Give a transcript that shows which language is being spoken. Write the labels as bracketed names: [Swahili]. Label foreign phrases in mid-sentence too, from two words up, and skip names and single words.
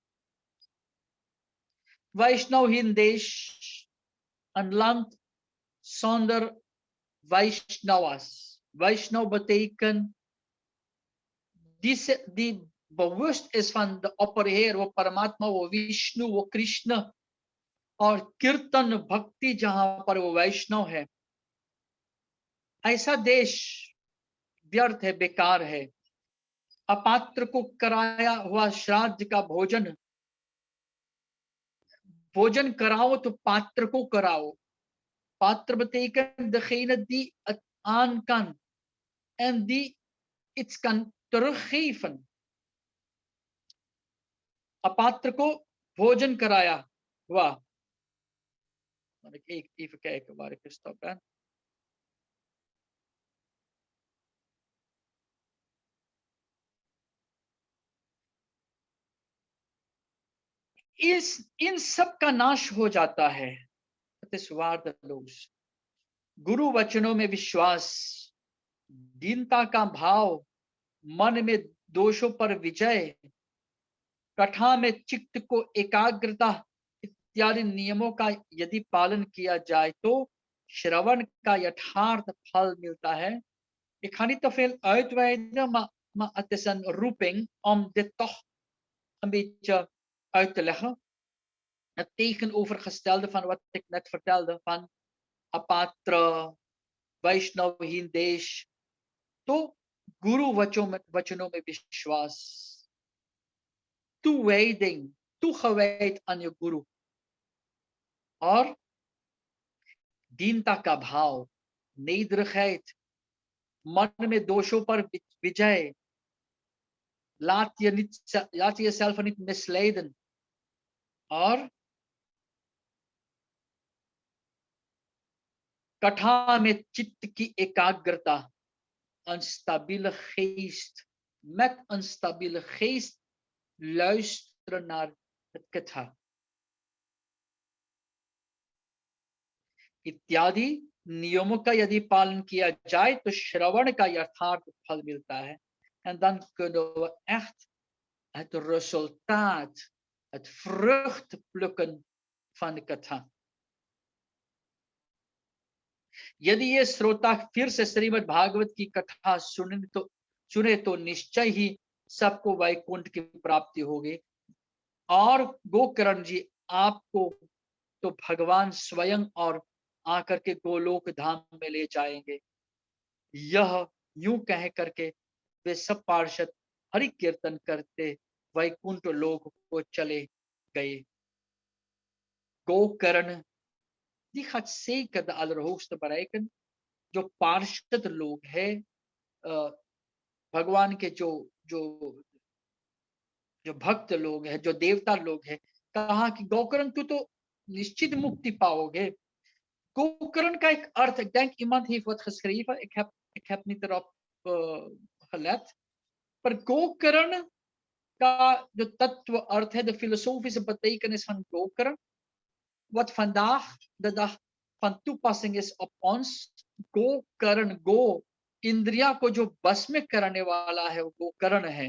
[Hindi] वैष्णवहीन देश, [Dutch] een land zonder Vaishnavas. Vaishnav betekent die bewust is van de opperheer, [Hindi] वो परमात्मा, वो विष्णु, वो कृष्ण, और कीर्तन भक्ति जहां पर वो वैष्णव है, ऐसा देश व्यर्थ है, बेकार है. अपात्र को कराया हुआ श्राद्ध का भोजन कराओ तो पात्र को कराओ. [Dutch] Pater betekent degene die het aan kan en die iets kan teruggeven. [Hindi] अपात्र को भोजन कराया हुआ. [Dutch] Laat ik even kijken waar ik gestopt ben. [Hindi] इन सब का नाश हो जाता है. [Dutch] Het is waardeloos. [Hindi] गुरु वचनों में विश्वास, दीनता का भाव, मन में दोषों पर विजय, कथा में चित्त को एकाग्रता इत्यादि नियमों का यदि पालन किया जाए तो श्रवण का यथार्थ फल मिलता है. [Dutch] Ik ga niet te veel uitweiden, maar het is een roeping om dit toch een beetje uit te leggen. Het tegenovergestelde van wat ik net vertelde van apatra, [Hindi] Vaishnavहीन देश, तो गुरु वचनों में विश्वास, [Dutch] toewijding, toegewijd aan je guru, [Hindi] और दीनता का भाव, nederigheid, मन में दोषों पर विजय, [Dutch] laat je jezelf niet misleiden, [Hindi] और कथा में चित्त की एकाग्रता, [Dutch] een geest, met een stabiele geest luisteren naar het [Hindi] कथा इत्यादि नियमों का यदि पालन किया जाए तो श्रवण का यथार्थ फल मिलता है। [Dutch] En dan kunnen we echt het resultaat, het vrucht plukken van de कथा। [Hindi] यदि ये श्रोता फिर से श्रीमद् भागवत की कथा सुने तो निश्चय ही सबको वैकुंठ की प्राप्ति होगी। और गोकर्ण जी आपको तो भगवान स्वयं और आकर के गोलोक धाम में ले जाएंगे। यह यूं कह करके वे सब पार्षद हरि कीर्तन करते वैकुंठ लोक को चले गए। [Dutch] गोकर्ण die gaat zeker de Allerhoogste bereiken। [Hindi] जो पार्षद लोग हैं, भगवान के जो जो जो भक्त लोग हैं, जो देवता लोग हैं, कहा कि गोकर्ण तो निश्चित मुक्ति पाओगे। गोकर्ण का एक अर्थ, [Dutch] ik denk iemand heeft wat geschreven, ik heb niet erop gelet, [Hindi] पर गोकर्ण का जो तत्व अर्थ है, [Dutch] de filosofische betekenis van गोकर्ण, wat vandaag de dag van toepassing is op ons, [Hindi] गोकर्ण, गो इंद्रिया को जो बस में करने वाला है, वो गोकर्ण है।